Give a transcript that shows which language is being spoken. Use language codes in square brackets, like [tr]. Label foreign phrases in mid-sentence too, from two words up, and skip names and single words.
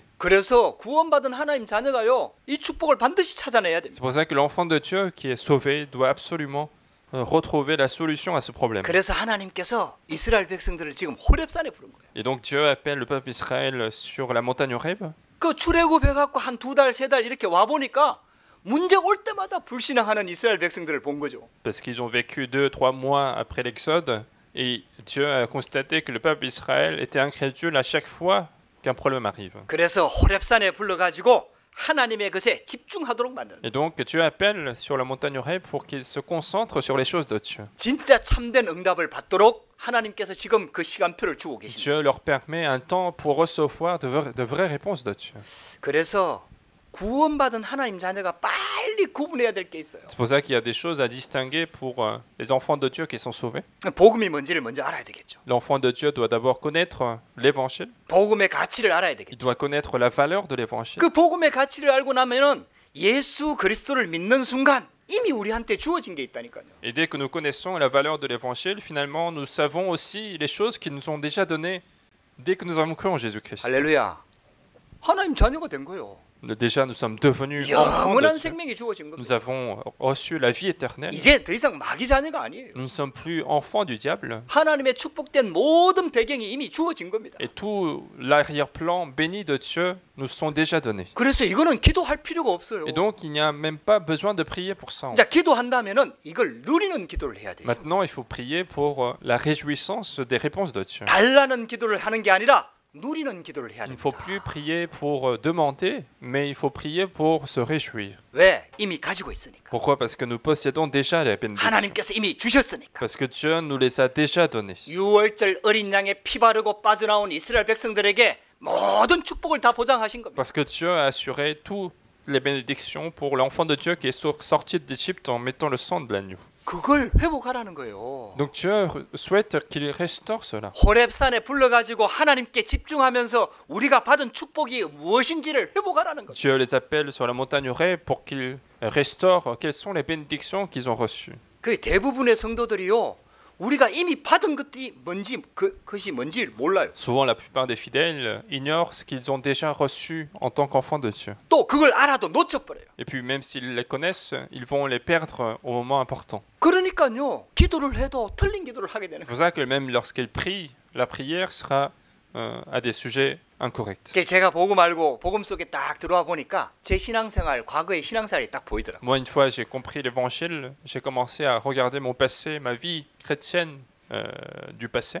[ko] 그래서 구원받은 하나님 자녀가요, 이 축복을 반드시 찾아내야 됩니다. [fr] C'est pour ça que l'enfant de Dieu qui est sauvé doit absolument retrouver la solution à ce problème. [ko] 그래서 하나님께서 이스라엘 백성들을 지금 호렙산에 부른 거예요. [fr] Et donc Dieu appelle le peuple Israël sur la montagne Horeb. [ko] 그 출애굽해갖고 한 2달, 3달 이렇게 와 보니까 문제 올 때마다 불신앙하는 이스라엘 백성들을 본 거죠. [fr] Parce qu'ils ont vécu 2-3 mois après l'Exode et Dieu a constaté que le peuple Israël était incrédule à chaque fois qu'un problème arrive. [ko] 그래서 호렙산에 불러가지고 하나님의 것에 집중하도록 만드는. [fr] Et donc Dieu appelle sur la montagne Horeb pour qu'ils se concentrent sur les choses de Dieu. [ko] 진짜 참된 응답을 받도록 하나님께서 지금 그 시간표를 주고 계십니다. [fr] Dieu leur permet un temps pour recevoir de vraies réponses de Dieu. [ko] 그래서 구원받은 하나님 자녀가 빨리 구분해야 될 게 있어요. [fr] C'est pour ça qu'il y a des choses à distinguer pour les enfants de Dieu qui sont sauvés. [ko] 복음이 뭔지를 먼저 알아야 되겠죠. [fr] L'enfant de Dieu doit d'abord connaître l'évangile. [ko] 복음의 가치를 알아야 [fr] Il [ko] 되겠죠. [fr] doit connaître la valeur de l'évangile. [ko] 그 복음의 가치를 알고 나면은 예수 그리스도를 믿는 순간 이미 우리한테 주어진 게 있다니까요. [fr] Et dès que nous connaissons la valeur de l'évangile, finalement, nous savons aussi les choses qui nous sont déjà données dès que nous avons cru en Jésus-Christ. [ko] 할렐루야. 하나님 자녀가 된 거예요. [fr] Déjà, nous sommes devenus enfants de [ko] 영원한 [fr] Dieu. [ko] 생명이 주어진 겁니다. [fr] Nous avons reçu la vie éternelle. [ko] 이제 더 이상 마귀 자녀가 아니에요. [fr] Nous ne sommes plus enfants du diable. [ko] 하나님의 축복된 모든 배경이 이미 주어진 겁니다. [fr] Et tout l'arrière-plan béni de Dieu nous sont déjà donnés. [ko] 그래서 이거는 기도할 필요가 없어요. [fr] Et donc, il n'y a même pas besoin de prier pour ça. [ko] 자, 기도한다면은 이걸 누리는 기도를 해야 돼요. [fr] Maintenant, il faut prier pour la réjouissance des réponses de Dieu. [ko] 달라는 기도를 하는 게 아니라 누리는 기도를 해야 [fr] Il ne faut [ko] 됩니다. [fr] plus prier pour demander, mais il faut prier pour se réjouir. [ko] 왜? 이미 가지고 있으니까. [fr] Pourquoi? Parce que nous possédons déjà les bénédictions. [ko] 하나님께서 이미 주셨으니까. [fr] Parce que Dieu nous les a déjà données. [ko] 유월절 어린 양의 피 바르고 빠져나온 이스라엘 백성들에게 모든 축복을 다 보장하신 겁니다. [fr] Parce que Dieu a assuré toutes les bénédictions pour l'enfant de Dieu qui est sorti d'Égypte en mettant le sang de l'agneau. [ko] 그걸 회복하라는 거예요. [fr] Donc Dieu souhaite qu'il restaure cela. [ko] 호렙산에 불러가지고 하나님께 집중하면서 우리가 받은 축복이 무엇인지를 회복하라는 거예요. [fr] Dieu les appelle sur la montagne Horeb pour qu'ils restaurent quelles sont les bénédictions qu'ils ont reçues. [ko] 그 대부분의 성도들이요, 우리가 이미 받은 것이 뭔지 몰라요. [fr] Souvent, la plupart des fidèles ignorent ce qu'ils ont déjà reçu en tant qu'enfants de Dieu. [ko] 또 그걸 알아도 놓쳐버려요. [fr] Et puis même s'ils les connaissent, ils vont les perdre au moment important. [ko] 그러니까요, 기도를 해도 틀린 기도를 하게 되는 [fr] C'est [ko] 거예요. [fr] pour ça que même lorsqu'ils prient, la prière sera à des sujets incorrects. [ko] 제가 복음 알고 복음 속에 딱 들어와 보니까 제 신앙생활, 과거의 신앙생활이 딱 보이더라고요. [fr] Moi, une fois j'ai compris l'évangile, j'ai commencé à regarder mon passé, ma vie chrétienne du passé.